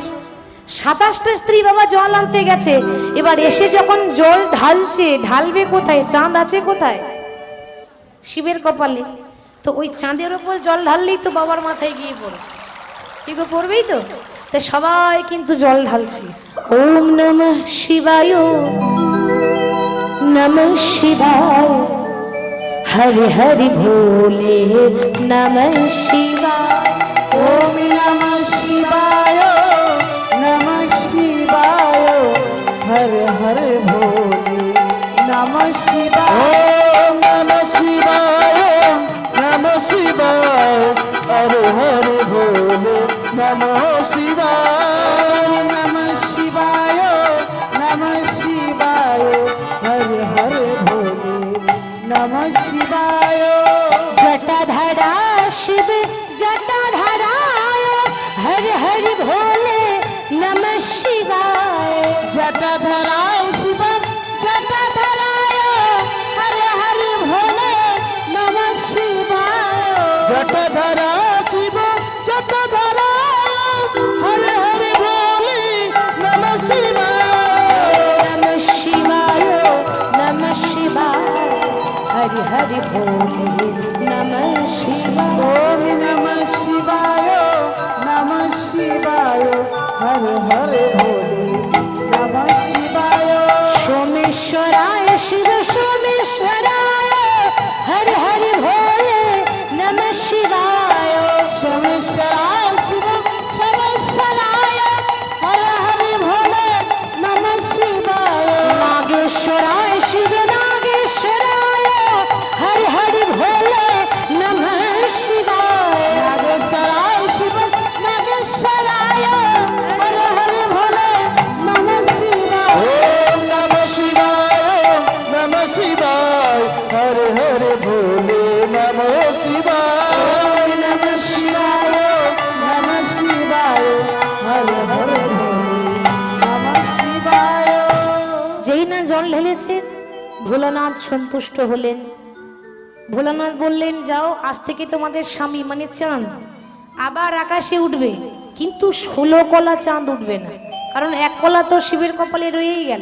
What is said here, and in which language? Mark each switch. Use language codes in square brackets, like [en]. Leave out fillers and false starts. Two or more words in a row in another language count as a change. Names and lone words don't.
[bn] 27টা স্ত্রী বাবা জল আনতে গেছে, এবার এসে যখন জল ঢালছে, ঢালবে কোথায়? চাঁদ আছে কোথায়? শিবের কপালে। তো ওই চাঁদের ওপর জল ঢাললেই তো বাবার মাথায় গিয়ে পড়ে, কি গো পড়বেই তো। তাই সবাই কিন্তু জল ঢালছে। [sa] ওম নমঃ শিবায়, নমঃ শিবায়, হরি হরি ভোলে নমঃ শিবায়। ওম নমঃ শিবায়, নমঃ শিবায়, হর হর ভোলে নমঃ শিবায়। ওম নমঃ শিবায়, নমঃ শিবায়, হরে হরে ভোলে নমঃ শিবায়। নমঃ শিবায়, নমঃ শিবায়, হর হর ভোলে নমঃ শিবায়। জটাধারা শিব জটাধারায়, হরি হরি ভোলে নমঃ শিবায়। জটাধরায় শিব জটাধরায়, হর হর ভোলে নমঃ শিবায়। ধারা শিব চক্রধারা হরে হরে বলি নম শিবায় নমঃ শিবায় নমঃ শিবায় হরি হরি ভোলে নমঃ শিবায় ওম নমঃ শিবায় নমঃ শিবায় হর হর ভোলে নমঃ শিবায় সোমেশ্বরায় শিব সোমেশ্বরায় হরি হরি ভোলে নমঃ শিবায় সোমেশ্বরায় শিব সোমেশ্বরায় হর হর ভোলে নমঃ শিবায় নাগেশ্বরায় শিব নাগেশ্বরায় হরি হরি ভোলে নমঃ শিবায় নাগেশ্বরায় শিব নাগেশ্বরায় হর হর ভোলে নমঃ শিবায় ওম নম শিবায় নম শিবায় হরে হরে ভোলে নম শিবায় নমঃ শিবায় নমঃ শিবায় হর হর ভোলে নমঃ শিবায় [bn] যেই না জল ঢেলেছেন ভোলানাথ সন্তুষ্ট হলেন। ভোলানাথ বললেন, যাও, আজ থেকে তোমাদের স্বামী মানে চাঁদ আবার আকাশে উঠবে, কিন্তু 16 কলা চাঁদ উঠবে না, কারণ 1 কলা তো শিবের কপালে রয়েই গেল।